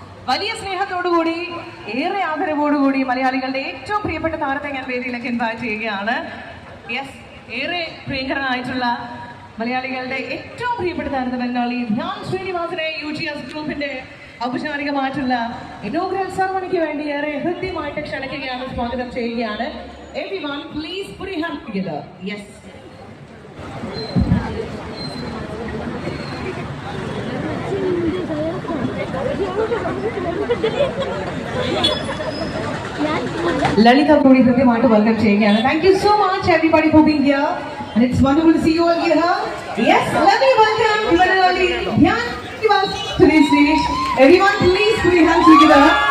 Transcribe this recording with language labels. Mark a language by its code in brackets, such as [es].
[ml] വലിയ സ്നേഹത്തോടുകൂടി, ഏറെ ആദരവോടുകൂടി മലയാളികളുടെ ഏറ്റവും പ്രിയപ്പെട്ട താരത്തെ ഞാൻ വേദിയിലേക്ക് ഇൻവൈറ്റ് ചെയ്യുകയാണ്. യെസ്, ഏറെ പ്രിയങ്കരനായിട്ടുള്ള മലയാളികളുടെ ഏറ്റവും പ്രിയപ്പെട്ട താരത്തെ ബംഗാളി ധ്യാൻ ശ്രീനിവാസനെ UTS ഗ്രൂപ്പിന്റെ ഔപചാരികമായിട്ടുള്ള ഇനോഗ്രൽ സെറമണിക്ക് വേണ്ടി ഏറെ ഹൃദ്യമായിട്ട് ക്ഷണിക്കുകയാണ്, സ്വാഗതം ചെയ്യുകയാണ്. [en] Everyone, please put your hands together. Yes. [ml] ലളിത കൂടി ഹൃദ്യമായിട്ട് വെൽക്കം ചെയ്യുകയാണ്. [en] Thank you so much everybody for being here and it's wonderful to see you all here. Yes, let me welcome Malayali Dhyan to the stage. Everyone, please put your hands together.